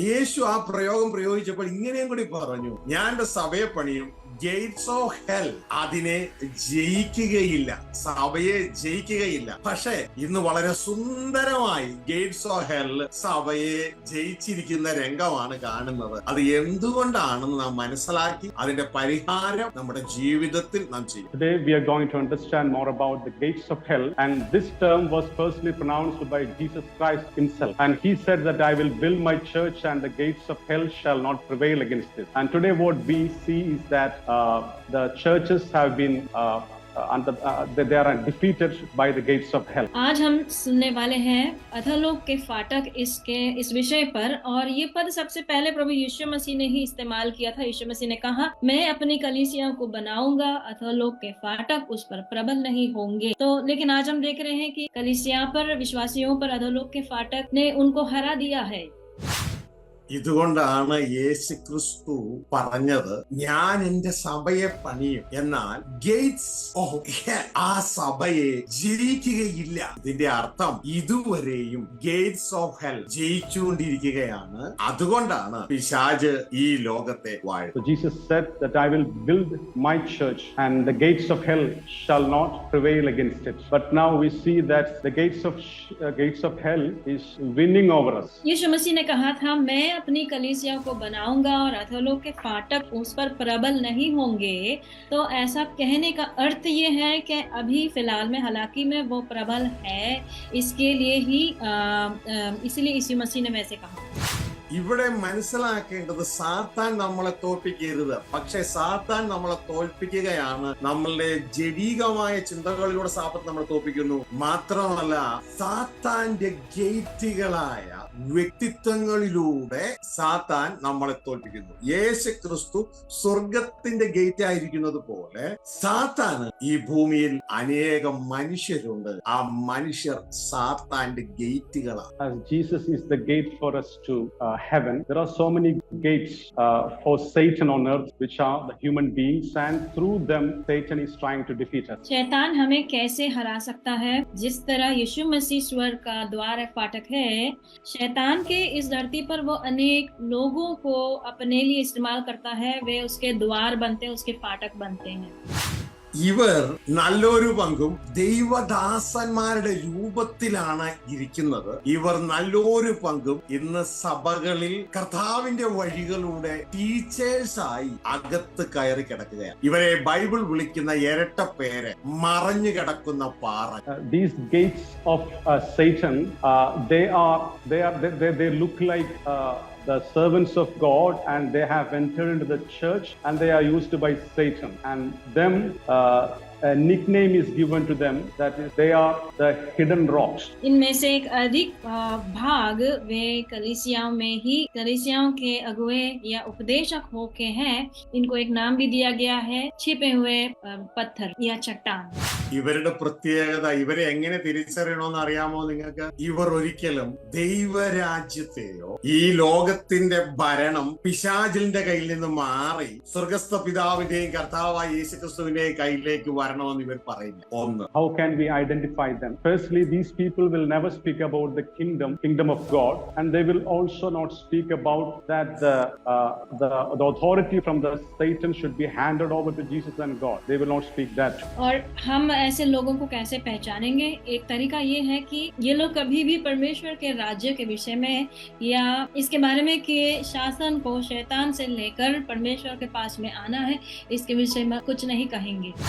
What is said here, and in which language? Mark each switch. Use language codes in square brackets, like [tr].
[ml] യേശു ആ പ്രയോഗം പ്രയോഗിച്ചപ്പോൾ ഇങ്ങനെയും കൂടി പറഞ്ഞു, ഞാൻ എന്റെ സഭയെ പണിയും, ഗേറ്റ്സ് ഓഫ് ഹെൽ അതിനെ ജയിക്കുകയില്ല, സഭയെ ജയിക്കുകയില്ല. പക്ഷേ ഇന്ന് വളരെ സുന്ദരമായി ഗേറ്റ്സ് ഓഫ് ഹെൽ സഭയെ ജയിച്ചിരിക്കുന്ന രംഗമാണ് കാണുന്നത്. അത് എന്തുകൊണ്ടാണെന്ന് നാം മനസ്സിലാക്കി അതിന്റെ പരിഹാരം നമ്മുടെ ജീവിതത്തിൽ നാം ചെയ്യും. [en] Today we are going to understand more about the gates of hell, and this term was firstly pronounced by Jesus Christ himself, and he said that I will build my church and the gates of hell shall not prevail against it. And today what we see is that the churches have been they are defeated by the gates of hell. [hi] आज हम सुनने वाले हैं अधोलोक के फाटक इस विषय पर, और ये पद सबसे पहले प्रभु यीशु मसीह ने ही इस्तेमाल किया था। यीशु मसीह ने कहा, मैं अपनी कलीसिया को बनाऊंगा, अधोलोक के फाटक उस पर प्रबल नहीं होंगे। तो लेकिन आज हम देख रहे हैं कि कलीसिया पर, विश्वासियों पर अधोलोक के फाटक ने उनको हरा दिया है। [ml] ഇതുകൊണ്ടാണ് യേശു ക്രിസ്തു പറഞ്ഞത്, ഞാൻ എന്റെ സഭയെ പണിയും, എന്നാൽ ഗേറ്റ്സ് ഓഫ് ഹെൽ ആ സഭയെ ജയിക്കുകയില്ല. ഇതിന്റെ അർത്ഥം ഇതുവരെയും ഗേറ്റ്സ് ഓഫ് ഹെൽ ജയിച്ചുകൊണ്ടിരിക്കുകയാണ്. അതുകൊണ്ടാണ് പിശാച് ഈ ലോകത്തെ വാഴുന്നത്. [en] So Jesus said that I will build my church and the gates of hell shall not prevail against it. But now we see that the gates of hell is winning over us. [hi] यीशु मसीह ने कहा था, मैं अपनी कलीसिया को बनाऊंगा और अधोलोक के फाटक उस पर प्रबल नहीं होंगे। तो ऐसा कहने का अर्थ ये है कि अभी फिलहाल में हालांकि में वो प्रबल है, इसके लिए ही इसलिए यीशु मसीह ने वैसे कहा। [ml] ഇവിടെ മനസ്സിലാക്കേണ്ടത്, സാത്താൻ നമ്മളെ തോൽപ്പിക്കരുത്, പക്ഷെ സാത്താൻ നമ്മളെ തോൽപ്പിക്കുകയാണ് നമ്മളുടെ ജഡീകമായ ചിന്തകളിലൂടെ സാത്താൻ നമ്മളെ തോൽപ്പിക്കുന്നു. മാത്രമല്ല, സാത്താന്റെ ഗേറ്റുകളായ വ്യക്തിത്വങ്ങളിലൂടെ സാത്താൻ നമ്മളെ തോൽപ്പിക്കുന്നു. യേശു ക്രിസ്തു സ്വർഗത്തിന്റെ ഗേറ്റ് ആയിരിക്കുന്നത് പോലെ സാത്താന് ഈ ഭൂമിയിൽ അനേകം മനുഷ്യരുണ്ട്. ആ മനുഷ്യർ സാത്താന്റെ ഗേറ്റുകളാണ്. [en] As Jesus is the gate for us to heaven, there are so many gates for Satan on earth, which are the human beings, and through them Satan is trying to defeat us. [hi] शैतान हमें कैसे हरा सकता है? जिस तरह यीशु मसीह स्वर्ग का द्वार है, फाटक है, शैतान के इस धरती पर वो अनेक लोगों को अपने लिए इस्तेमाल करता है। वे उसके द्वार बनते हैं, उसके फाटक बनते हैं। [ml] ഇവർ നല്ലൊരു പങ്കും ദൈവദാസന്മാരുടെ രൂപത്തിലാണ് ഇരിക്കുന്നത്. ഇവർ നല്ലൊരു പങ്കും ഇന്ന് സഭകളിൽ കർത്താവിന്റെ വഴികളുടെ ടീച്ചേഴ്സായി അകത്ത് കയറി കിടക്കുകയാണ്. ഇവരെ ബൈബിൾ വിളിക്കുന്ന ഇരട്ട പേര് മറഞ്ഞു കിടക്കുന്ന പാറ. [en] These gates of Satan, they look like the servants of God, and they have entered into the church and they are used by Satan, and them a nickname is given to them, that is they are the hidden rocks. [hi] इनमें से एक अधिक भाग वे कलीसियाओं के अगुवे या उपदेशक होके हैं। इनको एक नाम भी दिया गया है, छिपे हुए पत्थर या चट्टान। [ml] ഇവരുടെ പ്രത്യേകത, ഇവരെ എങ്ങനെ തിരിച്ചറിയണമെന്ന് അറിയാമോ നിങ്ങൾക്ക്? ഇവർ ഒരിക്കലും ദൈവരാജ്യത്തെയോ ഈ ലോകത്തിന്റെ ഭരണം പിശാചിന്റെ കയ്യിൽ നിന്ന് മാറി സ്വർഗസ്ഥ പിതാവിന്റെയും കർത്താവായ യേശുക്രിസ്തുവിന്റെയും കയ്യിലേക്ക് വരണമെന്ന് ഇവർ പറയില്ല. ഒന്ന്, [en] how can we identify them? Firstly, these people will never speak about the kingdom of God, and they will also not speak about that the authority from the Satan should be handed over to Jesus and God. They will not speak that. [hi] और हम ऐसे लोगों को कैसे पहचानेंगे? एक तरीका ये है कि ये लोग कभी भी परमेश्वर के राज्य के विषय में या इसके बारे में कि शासन को शैतान से लेकर परमेश्वर के पास में आना है, इसके विषय में कुछ नहीं कहेंगे।